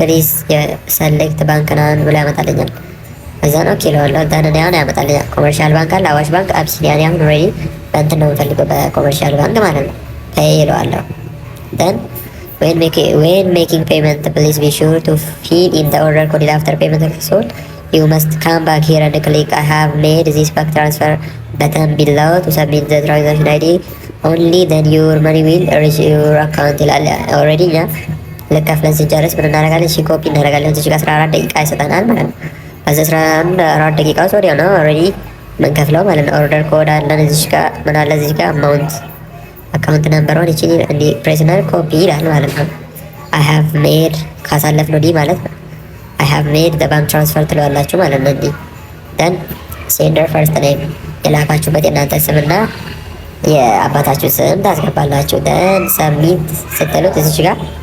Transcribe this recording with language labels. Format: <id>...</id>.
<am>ፕሊዝ የሰሌክት ባንክ ናን ብሎ ያመጣልኛል። እዛ ነው ኦኬ እለዋለሁ። ደን እኔ አሁን ያመጣልኛል። ኮመርሻል ባንክ አለ፣ አዋሽ ባንክ፣ አቢሲኒያ። አሁን ኦልሬዲ በእንትን ነው የምፈልገው በኮመርሻል ባንክ ማለት ነው። ፔይ እለዋለሁ። ደን</am> <en>when making payment please be sure to fill in the order code after payment is sold. You must come back here and click I have made this bank transfer button below to submit the transaction ID. Only then your money will reach your account</en> <am>ይላል። ኦልሬዲ እኛ ልክ ከፍለን ስንጨርስ ምን እናደርጋለን? ኮፒ እናደርጋለን። እዚህ ጋር 14 ደቂቃ ይሰጠናል ማለት ነው። በ14 ደቂቃ ውስጥ ወዲያው ነው ኦልሬዲ ምንከፍለው ማለት ነው። ኦርደር ኮድ አለን እዚሽ ጋር ምን አለ እዚህ ጋር አማውንት አካውንት ነምበሯን ይቺ እንዲ ፕሬስናል ኮፒ ይላል ማለት ነው። አይ ሃቭ ሜድ ካሳለፍነው ዲ ማለት ነው።</am> <en>አይ ሃቭ ሜድ ዘ ባንክ ትራንስፈር</en> <am>ትለዋላችሁ ማለት ነው። እንዲ ደን ሴንደር ፈርስት ኔም የላካችሁበት የእናንተ ስምና የአባታችሁ ስም ታስገባላችሁ። ደን ሰብሚት ስትሉት እዚች ጋር</am>